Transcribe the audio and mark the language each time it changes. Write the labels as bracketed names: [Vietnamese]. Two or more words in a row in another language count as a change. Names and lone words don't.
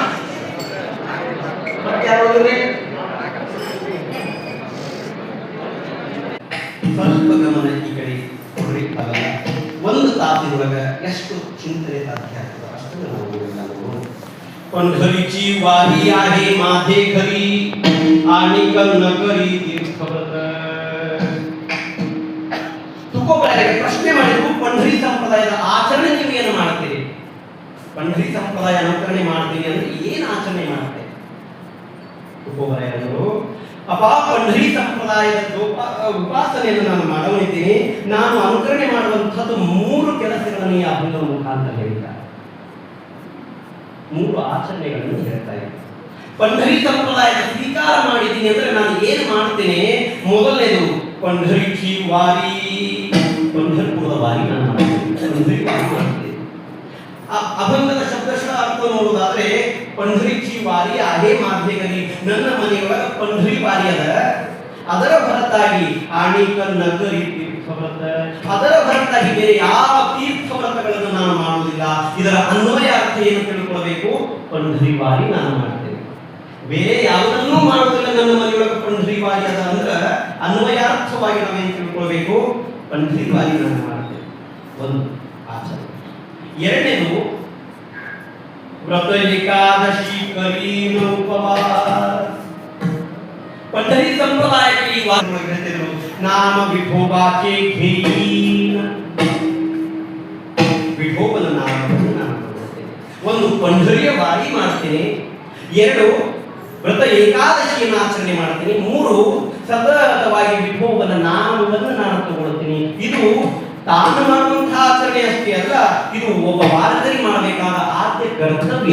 [Kannada] ಸ್ವಲ್ಪ ಗಮನ ಈ ಕಡೆ ಕೊಡ್ರಿ. ಆಗಲ್ಲ, ಒಂದು ತಾಸಿನೊಳಗ ಎಷ್ಟು ಚಿಂತನೆ ಸಾಧ್ಯ ಆಗ್ತದೆ ಅಷ್ಟು ನಾವು. [Marathi] पंढरीची वारी आहे माझे घरी आणि न करी तीर्थव्रत. [Kannada] ತುಕೋಬರಾಯರಿಗೆ ಪ್ರಶ್ನೆ ಮಾಡಿದ್ರು, पंढरी ಸಂಪ್ರದಾಯದ ಆಚರಣೆ ನೀವು ಏನು ಮಾಡ್ತೀರಿ? पंढरी ಸಂಪ್ರದಾಯ ಅನುಕರಣೆ ಮಾಡ್ತೀರಿ ಅಂದ್ರೆ ಏನು ಆಚರಣೆ ಮಾಡ್ತೀರಿ? ತುಕೋಬರಾಯರು, ಅಪ್ಪ पंढरी ಸಂಪ್ರದಾಯದ ಉಪಾಸನೆಯನ್ನು ನಾನು ಮಾಡವನಿದ್ದೀನಿ, ನಾನು ಅನುಕರಣೆ ಮಾಡುವಂಥದ್ದು 3 ಕೆಲಸಗಳನ್ನು ಈ ಅಭಂಗದ ಮುಖಾಂತರ ಹೇಳಿದ್ದಾರೆ. 3 ಆಚರಣೆಗಳನ್ನು ಹೇಳ್ತಾ ಇದ್ದಾರೆ. पंढरी ಸಂಪ್ರದಾಯದ ಸ್ವೀಕಾರ ಮಾಡಿದ್ದೀನಿ ಅಂದ್ರೆ ನಾನು ಏನು ಮಾಡ್ತೇನೆ? ಮೊದಲನೇದು [Marathi] पंढरीची वारी, [Kannada] पंढरपुರದ ವಾರಿ ನಾನು ಮಾಡ್ತೇನೆ. पंढरी ವಾರಿ ಮಾಡ್ತೇನೆ. ಅಭಂಗದ ಶಬ್ದಶಃ ಅರ್ಥ ನೋಡುವುದಾದ್ರೆ [Marathi] पंढरीची वारी आहे माझे घरी, [Kannada] ನನ್ನ ಮನೆಯೊಳಗೆ पंढरी ವಾರಿ ಅದ, ಅದರ ಹೊರತಾಗಿ [Marathi] आणिक न करी तीर्थव्रत, [Kannada] ಅದರ ಹೊರತಾಗಿ ಬೇರೆ ಯಾವ ತೀರ್ಥವ್ರತಗಳನ್ನು ನಾನು ಮಾಡುವುದಿಲ್ಲ. ಇದರ ಅನ್ವಯ ಅರ್ಥ ಏನು ತಿಳ್ಕೊಳ್ಬೇಕು? पंढरी ವಾರಿ ನಾನು ಮಾಡ್ತೇನೆ, ಬೇರೆ ಯಾವುದನ್ನೂ ಮಾಡುವುದಿಲ್ಲ. ನನ್ನ ಮನೆಯೊಳಗೆ पंढरी ವಾರಿ ಅದ ಅಂದ್ರೆ ಅನ್ವಯಾರ್ಥವಾಗಿ ನಾವೇನು ತಿಳ್ಕೊಳ್ಬೇಕು? पंढरी ವಾರಿ ನಾನು ಮಾಡ್ತೇನೆ. ಒಂದು ಆಚರಣೆ. [Marathi] ಎರಡನೇದು व्रत एकादशी करीन उपवास. पंढरी संप्रदायाची वाद घेतलेलो नाम विठोबाचे घेईन, [Kannada] ವಿಠೋಬನ ನಾಮವನ್ನು ನಾನು ತಗೊಳ್ತೇನೆ. ಒಂದು पंढरीಯ ವಾರಿ ಮಾಡ್ತೇನೆ, 2 ವ್ರತ ಏಕಾದಶಿಯನ್ನು ಆಚರಣೆ ಮಾಡ್ತೇನೆ, 3 ಸತತವಾಗಿ ವಿಠೋಬನ ನಾಮವನ್ನು ನಾನು ತಗೊಳ್ತೇನೆ. ಇದು ತಾನು ಮಾಡುವಂತಹ ಆಚರಣೆ ಅಷ್ಟೇ ಅಲ್ಲ, ಇದು ಒಬ್ಬ ವಾರಕರಿ ಮಾಡಬೇಕಾದ ಆದ್ಯ ಕರ್ತವ್ಯ.